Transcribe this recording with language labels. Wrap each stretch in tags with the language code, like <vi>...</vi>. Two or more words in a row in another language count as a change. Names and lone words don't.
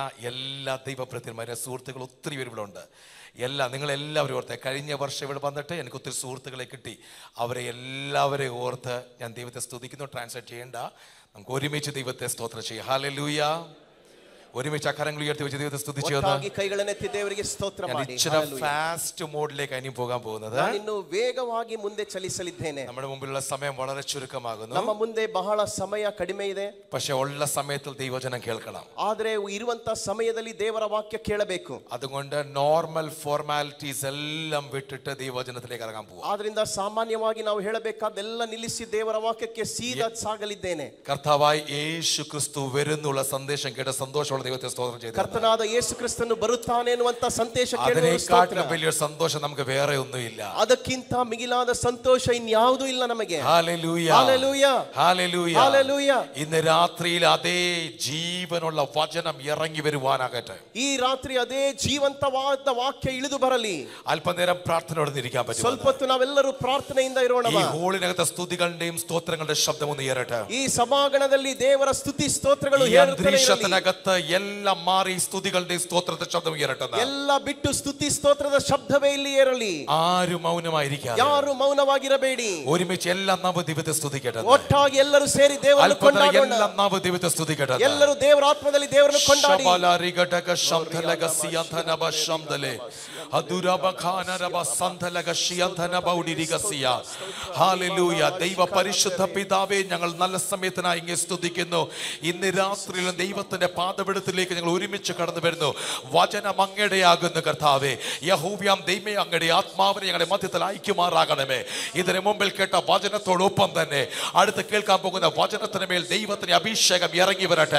<ml>എല്ലാ ദൈവഭൃത്യന്മാരെ സുഹൃത്തുക്കൾ ഒത്തിരി പേര് ഇവിടെ ഉണ്ട്. നിങ്ങളെല്ലാവരും ഓർത്ത് കഴിഞ്ഞ വർഷം ഇവിടെ വന്നിട്ട് എനിക്ക് ഒത്തിരി സുഹൃത്തുക്കളെ കിട്ടി. അവരെ എല്ലാവരെയും ഓർത്ത് ഞാൻ ദൈവത്തെ സ്തുതിക്കുന്നു. ട്രാൻസ്ലേറ്റ് ചെയ്യേണ്ട, നമുക്ക് ഒരുമിച്ച് ദൈവത്തെ സ്തോത്രം ചെയ്യാം. ഹല്ലേലൂയ. ഒരുമിച്ച് അക്കരങ്ങൾ ഉയർത്തി വെച്ച് ദൈവത്തെ സ്തുതിച്ചു.</ml> <en>fast mode</en> <ml>ഇനി പോകാൻ പോകുന്നത്.</ml> <kn>വേഗವಾಗಿ ಮುಂದೆ ಚಲಿಸಲಿದ್ದೇನೆ.</kn> <ml>നമ്മുടെ മുമ്പിലുള്ള സമയം വളരെ ചുരുക്കമാകുന്നു.</ml> <kn>ನಮ್ಮ ಮುಂದೆ ಬಹಳ ಸಮಯ ಕಡಿಮೆ ಇದೆ.</kn> <ml>പക്ഷേ ഉള്ള സമയത്തിൽ ദൈവവചനം കേൾക്കണം.</ml> <kn>ಆದರೆ ಇರುವಂತ ಸಮಯದಲ್ಲಿ ದೇವರ ವಾಕ್ಯ ಕೇಳಬೇಕು.</kn> <ml>അതുകൊണ്ട്</ml> <en>normal formalities</en> <ml>എല്ലാം വിട്ടിട്ട് ദൈവവചനത്തിലേക്ക് ഇറങ്ങാൻ പോകും.</ml> <kn>ಆದ್ರಿಂದ ಸಾಮಾನ್ಯವಾಗಿ ನಾವು ಹೇಳಬೇಕಾದೆಲ್ಲ ನಿಲ್ಲಿಸಿ ದೇವರ ವಾಕ್ಯಕ್ಕೆ ಸೀದಾ ಸಾಗಲಿದ್ದೇನೆ.</kn> <ml>കർത്താവായ യേശു ക്രിസ്തു വരുന്നുള്ള സന്ദേശം കേട്ട സന്തോഷം ദൈവത്തെ സ്തോത്രം ചെയ്തു.</ml> <kn>കർത്തനാದ യേശു ക്രിಸ್ತನು ಬರುತ್ತಾನೆ ಅನ್ನುವಂತ ಸಂದೇಶ</kn> <ml>അതിനേക്കാളും വലിയ സന്തോഷം നമുക്ക് വേറെ ഒന്നുമില്ല.</ml> <kn>ಅದಕ್ಕಿಂತ ಮಿಗಿಲಾದ ಸಂತೋಷ ಇನ್ಯಾವುದೂ ಇಲ್ಲ ನಮಗೆ.</kn> <ml>ഹല്ലേലൂയ, ഹല്ലേലൂയ, ഹല്ലേലൂയ, ഹല്ലേലൂയ. ഇന്ന് രാത്രിയിൽ അതേ ജീവനുള്ള വചനം ഇറങ്ങി വരുവാനാകട്ടെ.</ml> <kn>ഈ ರಾತ್ರಿ ಅದೇ ಜೀವಂತವಾದ ವಾಕ್ಯ ಇಳಿದು ಬರಲಿ.</kn> <ml>അല്പനേരം പ്രാർത്ഥനയോടെ ഇരിക്കാൻ പറ്റും.</ml> <kn>ಸ್ವಲ್ಪ ಹೊತ್ತು ನಾವೆಲ್ಲರೂ ಪ್ರಾರ್ಥನೆಯಿಂದ ಇರೋಣ.</kn> <ml>ഈ ഹോളിനകത്തെ സ്തുതികളുടെയും സ്തോത്രങ്ങളുടെ ശബ്ദം ഒന്ന് ഉയരട്ടെ.</ml> <kn>ಈ ಸಭಾಂಗಣದಲ್ಲಿ ದೇವರ ಸ್ತುತಿ ಸ್ತೋತ್ರಗಳು ಹೇಳುತ್ತಲೇ ಇರಲಿ.</kn> <ml>എല്ലാം മാറി സ്തുതികളുടെയും സ്തോത്രത്തെ ശബ്ദം ഉയരട്ടെ.</ml> <kn>ಎಲ್ಲ ಬಿಟ್ಟು ಸ್ತುತಿ ಸ್ತೋತ್ರದ ಶಬ್ದವೇ ಇಲ್ಲಿ ಏರಲಿ.</kn> <ml>ആരും മൗനമായിരിക്കാതെ,</ml> <kn>ಯಾರು ಮೌನವಾಗಿರಬೇಡಿ.</kn> <ml>ഒരുമിച്ച് എല്ലാ നാമ ദൈവത്തെ സ്തുതിക്കട്ടെ.</ml> <kn>ಒಟ್ಟಾಗಿ ಎಲ್ಲರೂ ಸೇರಿ ದೇವರನ್ನು ಕೊಂಡಾಡೋಣ.</kn> <ml>എല്ലാ നാമ ദൈവത്തെ സ്തുതിക്കട്ടെ.</ml> <kn>ಎಲ್ಲರೂ ದೇವರ ಆತ್ಮದಲ್ಲಿ ದೇವರನ್ನು ಕೊಂಡಾಡಿ. ಶಬಲಾರಿಗಟಕ ಶಂಧಲಗ ಸಿಯಂಧನಬ ಶಂಧಲೆ ಅದುರಬಖಾನರಬ ಸಂಧಲಗ ಶಿಯಂಧನಬ ಉಡಿರಿಗಸಿಯ.</kn> <ml>ഹല്ലേലൂയ. ദൈവ പരിശുദ്ധ പിതാവേ, ഞങ്ങൾ നല്ല സമയത്തിനായി ഇങ്ങനെ സ്തുതിക്കുന്നു. ഇന്ന് രാത്രിയിലും ദൈവത്തിന്റെ പാദപീഠത്തിലേക്ക് ഞങ്ങൾ ഒരുമിച്ച് കടന്നു വരുന്നു. വചനം അങ്ങയുടെയാകുന്നു കർത്താവേ. യഹോവയാം ദൈവമേ, അങ്ങയുടെ ആത്മാവിനെ ഞങ്ങളുടെ മധ്യത്തിൽ അയക്കുമാറാകണമേ. ഇതിന് മുമ്പിൽ കേട്ട വചനത്തോടൊപ്പം തന്നെ അടുത്ത് കേൾക്കാൻ പോകുന്ന വചനത്തിന് മേൽ ദൈവത്തിന്റെ അഭിഷേകം ഇറങ്ങി വരട്ടെ.</ml>